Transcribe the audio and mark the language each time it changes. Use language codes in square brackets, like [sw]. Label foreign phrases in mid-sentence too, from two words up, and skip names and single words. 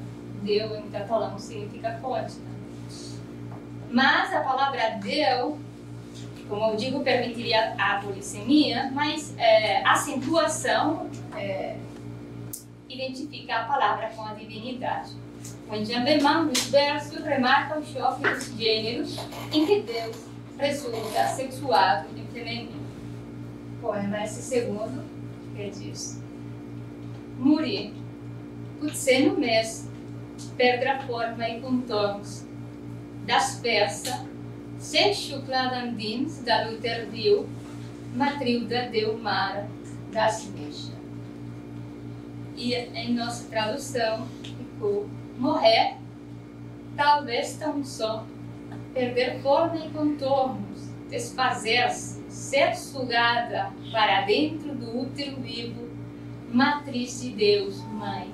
[pt] Deus, em catalão, significa fonte. Mas a palavra Deus, como eu digo, permitiria a polissemia, mas a acentuação identifica a palavra com a divinidade. O enjambement dos versos remarca o choque dos gêneros em que Deus resulta sexuado e feminino. Poema esse segundo, que diz: [ca] morir, potser només perdre forma i contorns, desfer-se, ser xuclada endins de l'úter viu, matriu de Déu Mare desmeixa. [pt] E em nossa tradução ficou: morrer, talvez tão só, perder forma e contornos, desfazer-se, ser sugada para dentro do útero vivo, matriz de Deus, Mãe.